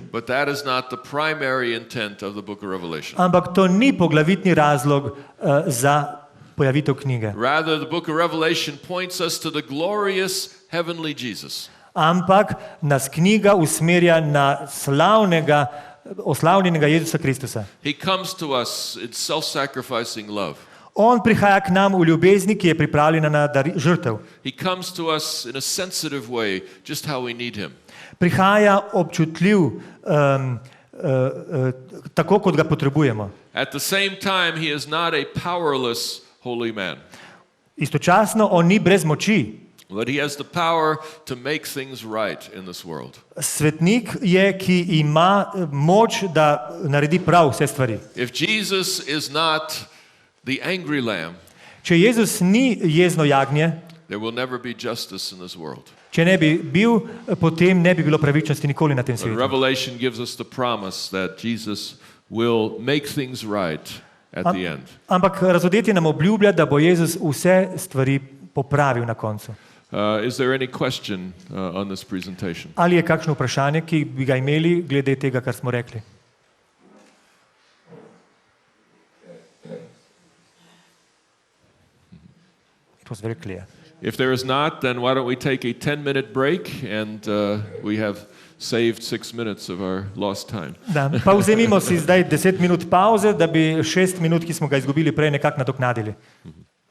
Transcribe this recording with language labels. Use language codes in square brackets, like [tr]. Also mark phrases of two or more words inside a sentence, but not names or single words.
[en] But that is not the primary intent of the book of Revelation. [sl] Ampak to ni poglavitni razlog za pojavitev knjige. [en] Rather, the book of Revelation points us to the glorious heavenly Jesus. [sl] Ampak nas knjiga usmerja na oslavljenega Jezusa Kristusa. [en] He comes to us in self-sacrificing love. [sl] On prihaja k nam v ljubezni, ki je pripravljena na žrtev. [en] He comes to us in a sensitive way, just how we need him. [sl] Prihaja občutljiv, tako kot ga potrebujemo. [en] At the same time, he is not a powerless holy man, [sl] Istočasno on ni brez moči. [en] but he has the power to make things right in this world. [sl] Svetnik je, ki ima moč, da naredi prav vse stvari. [en] If Jesus is not the angry lamb, [sl] Če Jezus ni jezno jagnje, [en] there will never be justice in this world. [sl] če ne bi bil, potem ne bi bilo pravičnosti nikoli na tem But svetu. [en] Revelation gives us the promise that Jesus will make things right at the end. [sl] Ampak Razodetje nam obljublja, da bo Jezus vse stvari popravil na koncu. [en] Is there any question on this presentation? [sl] Ali je kakšno vprašanje, ki bi ga imeli glede tega, kar smo rekli? [en] It was very clear. If there is not, then why don't we take a 10-minute break, and we have saved 6 minutes of our lost time. [sl] Da, pa vzemimo si zdaj 10 minut pauze, da bi 6 minut, ki smo ga izgubili prej, nekako nadoknadili.